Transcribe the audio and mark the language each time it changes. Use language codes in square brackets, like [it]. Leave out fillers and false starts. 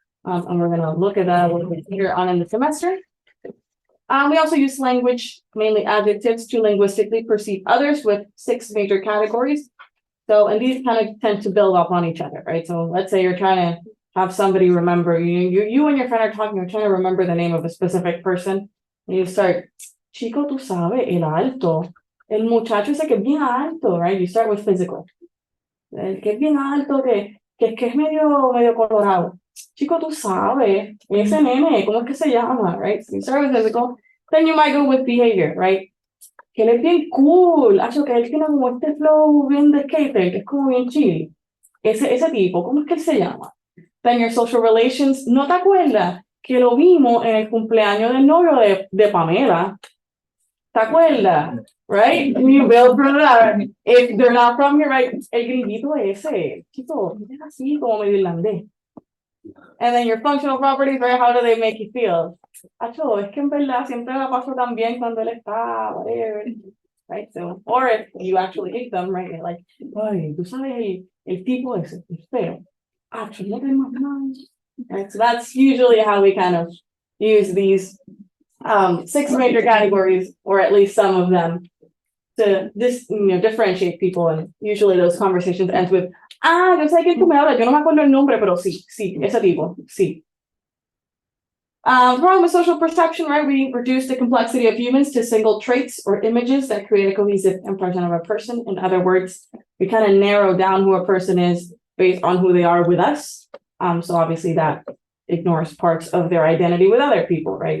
[en] And we're gonna look at that a little bit later on in the semester. We also use language, mainly adjectives, to linguistically perceive others with 6 major categories. So, and these kind of tend to build up on each other, right? So let's say you're trying to have somebody remember, you and your friend are talking, you're trying to remember the name of a specific person. And you start, [es] chico, tú sabes, el alto. El muchacho ese que es bien alto, [en] right? You start with physical. [es] El que es bien alto, que es medio colorado. Chico, tú sabes, ese nene, ¿cómo es que se llama? [en] Right? So you start with physical, then you might go with behavior, right? [es] Que él es bien cool, que él tiene como este flow bien de skater, que es como bien chill. Ese tipo, ¿cómo es que él se llama? [en] Then your social relations, [es] ¿no te acuerdas que lo vimos en el cumpleaños del novio de Pamela? ¿Te acuerdas? [en] Right? You build from that. If they're not from here, right? [es] El grillito ese, chico, es así como medio irlandés. [en] And then your functional properties, right? How do they make you feel? [es] Acho, es que en verdad siempre la paso tan bien cuando él está, whatever. [en] Right? So, or if you actually hate them, right? You're like, [es] ay, tú sabes el tipo ese, es feo. Acho, no te imaginas. [en] Right? So that's usually how we kind of use these 6 major categories, or at least some of them, to differentiate people. And usually those conversations end with, [es] yo sé que tú me hablas, yo no me acuerdo el nombre, pero sí, ese tipo, sí. [en] Wrong with social perception, right? We reduce the complexity of humans to single traits or images that create a cohesive impression of a person. In other words, we kind of narrow down who a person is based on who they are with us. So obviously that ignores parts of their identity with other people, right?